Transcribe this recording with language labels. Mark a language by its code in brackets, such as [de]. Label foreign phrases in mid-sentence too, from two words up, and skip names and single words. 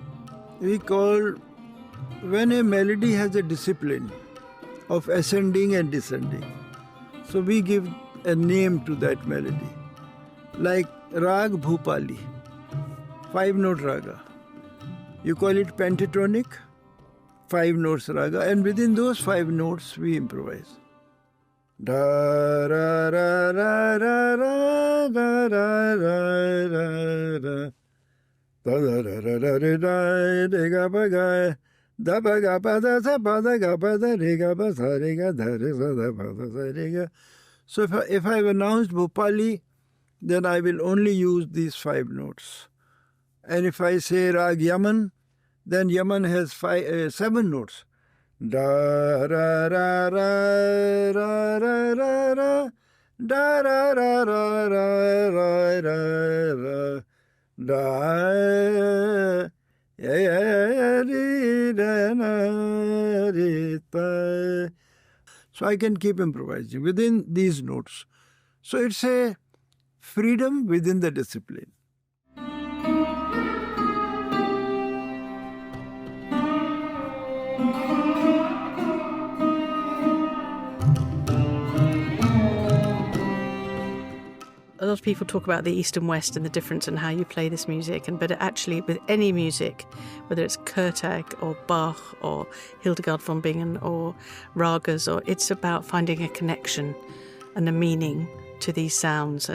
[en] We call when a melody has a discipline of ascending and descending. So we give a name to that melody. Like Rag Bhupali, 5-note raga. You call it pentatonic, 5 notes raga, and within those 5 notes we improvise. Da ra ra ra ra ra ra ra ra ra. Da da da da da da da ga ba ga da ba ga ba da sa ba da ga ba da re ga ba sa re ga da re sa da ba da sa re ga. So if I've announced Bhupali, then I will only use these 5 notes. And if I say Rag Yaman, then Yaman has 7 notes. Da ra ra ra ra ra ra ra da ra ra ra ra ra ra ra da ya ri da na ri ta. So I can keep improvising within these notes. So it's a freedom within the discipline. A lot of people talk about the East and West and the difference in how you play this music, but actually with any music, whether it's Kurtag or Bach or Hildegard von Bingen or ragas, or it's about finding a connection and a meaning to these sounds.